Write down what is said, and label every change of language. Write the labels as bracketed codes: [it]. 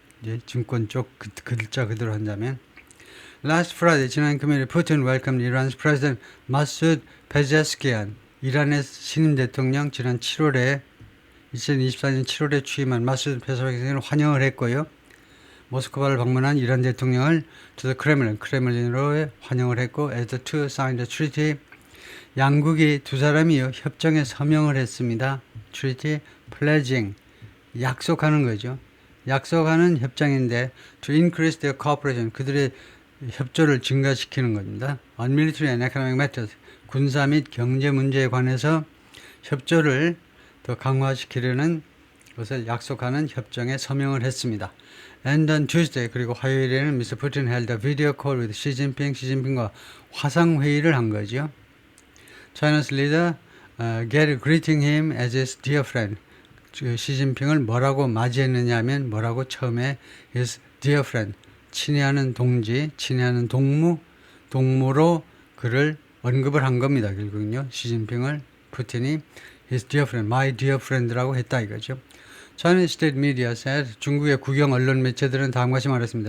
[ko] 이제 증권 쪽 글자 그대로 한다면. [en] Last Friday, [ko] 지난 금요일 [en] Putin welcomed Iran's President Masoud Pezeshkian. [ko] 이란의 신임 대통령 지난 2024년 7월에 취임한 마수드 페제스키안을 환영을 했고요. 모스크바를 방문한 이란 대통령을 to the 크레물린으로 환영을 했고, [en] as the two signed a treaty. [ko] 양국이 두 사람이요 협정에 서명을 했습니다. treaty, pledging, 약속하는 거죠. 약속하는 협정인데 [en] to increase their cooperation [ko] 그들의 협조를 증가시키는 겁니다. [en] On military and economic matters [ko] 군사 및 경제 문제에 관해서 협조를 더 강화시키려는 것을 약속하는 협정에 서명을 했습니다. [en] And on Tuesday 그리고 화요일에는 Mr. Putin held a video call with Xi Jinping, [ko] 시진핑과 화상 회의를 한 거죠. [en] China's leader greeting him as his dear friend. [ko] 시진핑을 뭐라고 맞이했느냐 하면 뭐라고 처음에 his dear friend, 친애하는 동지, 친애하는 동무로 그를 언급을 한 겁니다. 결국은요. 시진핑을 푸틴이 his dear friend, my dear friend라고 했다 이거죠. [en] Chinese state media said [ko] 중국의 국영 언론 매체들은 다음과 같이 말했습니다.